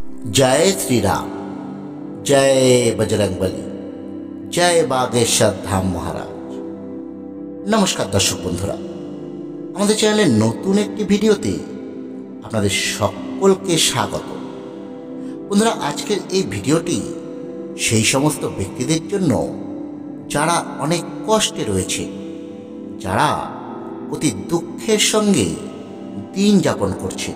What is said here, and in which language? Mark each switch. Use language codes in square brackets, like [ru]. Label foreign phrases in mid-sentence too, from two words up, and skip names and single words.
[hi] जय श्री राम, जय बजरंगबली, जय बागेश्वर धाम महाराज। [bn] নমস্কার দর্শক বন্ধুরা, আমাদের চ্যানেলের নতুন একটি ভিডিওতে আপনাদের সকলকে স্বাগত। বন্ধুরা, আজকের এই ভিডিওটি সেই সমস্ত ব্যক্তিদের জন্য যারা অনেক কষ্টে রয়েছে, যারা অতি দুঃখের সঙ্গে দিন যাপন করছে।